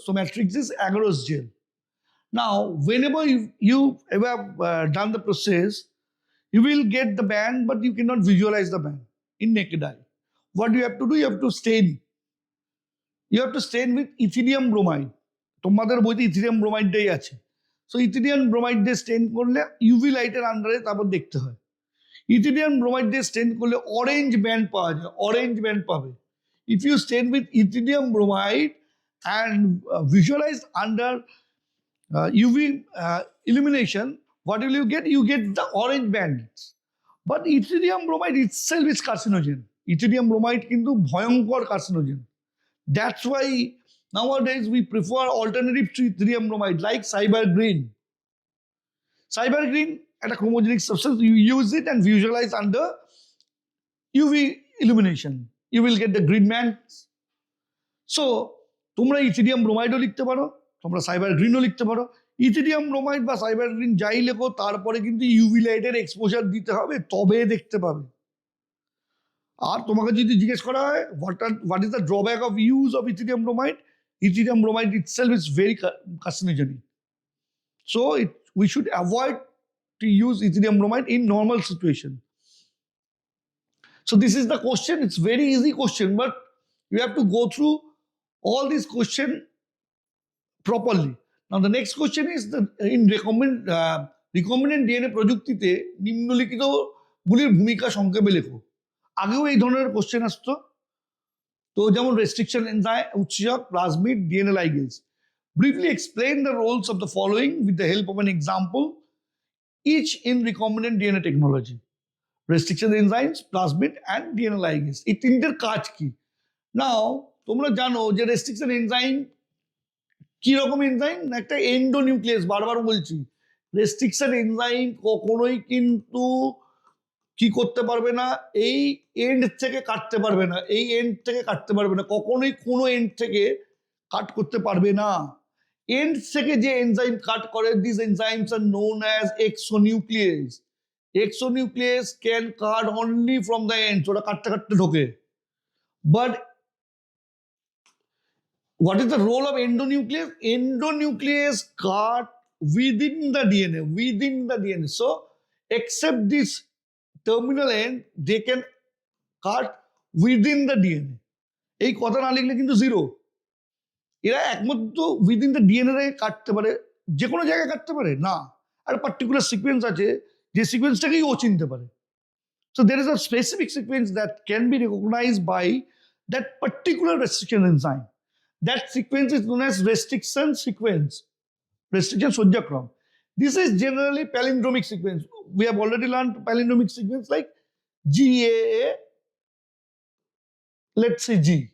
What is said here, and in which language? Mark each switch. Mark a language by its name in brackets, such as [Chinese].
[English] So matrix is agarose gel. Now whenever you ever done the process, you will get the band, but you cannot visualize the band in naked eye. What you have to do, you have to stain. You have to stain with ethidium bromide. [Bangla] তোমাদের বইতে ইথিলিয়াম ব্রোমাইডটাই আছে। So ইথিলিয়াম bromide দিয়ে স্টেন করলে UV লাইটের আন্ডারে তারপর দেখতে হয়। ইথিলিয়াম ব্রোমাইড দিয়ে স্টেন করলে অরেঞ্জ ব্যান্ড পাওয়া যায়, অরেঞ্জ ব্যান্ড পাবে। [English] If you stain with ethidium bromide and visualize under UV illumination, what will you get? You get the orange bands. But ethidium bromide itself is carcinogen. [Bangla] ইথিলিয়াম bromide কিন্তু ভয়ঙ্কর carcinogen. [English] That's why nowadays we prefer alternatives to ithorium bromide like cyber green. Cyber green, at a chromogenic substance, you use it and visualize under UV illumination. You will get the green bands. [Bangla] So, তোমরা ইথিলিয়াম ব্রোমাইডও লিখতে পারো, তোমরা cyber গ্রিনও লিখতে পারো। ইথিলিয়াম bromide বা cyber green যাই লেখো, তারপরে কিন্তু ইউভি লাইটের এক্সপোজার দিতে হবে, তবে দেখতে পাবে। আর তোমাকে যদি জিজ্ঞেস করা হয় [English] what is the drawback of use of ethidium bromide, ethidium bromide itself is very carcinogenic. So we should avoid to use ethidium bromide in normal situation. So this is the question. It's very easy question, but you have to go through all these question properly. Now the next question is in recombinant DNA [Bangla] প্রযুক্তিতে নিম্নলিখিত গুলির ভূমিকা সংক্ষেপে লেখো। আগেও এই ধরনের question আসতো। তো যেমন রেস্ট্রিকশন এনজাইম, উৎসেচক, plasmid, DNA ligase. [English] Briefly explain the roles of the following with the help of an example, each in recombinant DNA technology. Restriction enzymes, plasmid and DNA ligase. [Bangla] এই তিনটের কাজ কি? নাও তোমরা জানো যে রেস্ট্রিকশন এনজাইম কি রকম এনজাইম? একটা এন্ডোনিউক্লিয়াস, বারবার বলছি রেস্ট্রিকশন এনজাইম কখনোই কিন্তু কি করতে পারবে না, এই এন্ড থেকে কাটতে পারবে না, এই এন্ড থেকে কাটতে পারবে না, কখনোই কোনো এন্ড থেকে কাট করতে পারবে না। এন্ড থেকে যে এনজাইম কাট করে, [English] This enzymes are known as exonuclease. Exonuclease can cut only from the end, [Bangla] ওরা কাটতে কাটতে ঢোকে। [English] But what is the role of endonuclease? Endonuclease cut within the DNA, within the DNA. So except this terminal end, they can cut within the DNA. [Bangla] এই কথা না লিখলে কিন্তু zero. এরা একমাত্র [English] within the DNA [Bangla] কাটতে পারে, যে কোনো জায়গায় কাটতে পারে না, আর পার্টিকুলার সিকোয়েন্স আছে যে সিকোয়েন্সটাকেই ও চিনতে পারে। [English] So there is a specific sequence that can be recognized by that particular restriction enzyme. That sequence is known as restriction sequence, restriction Sojjakram. This is generally palindromic sequence. We have already learned palindromic sequence like GAA, let's say G.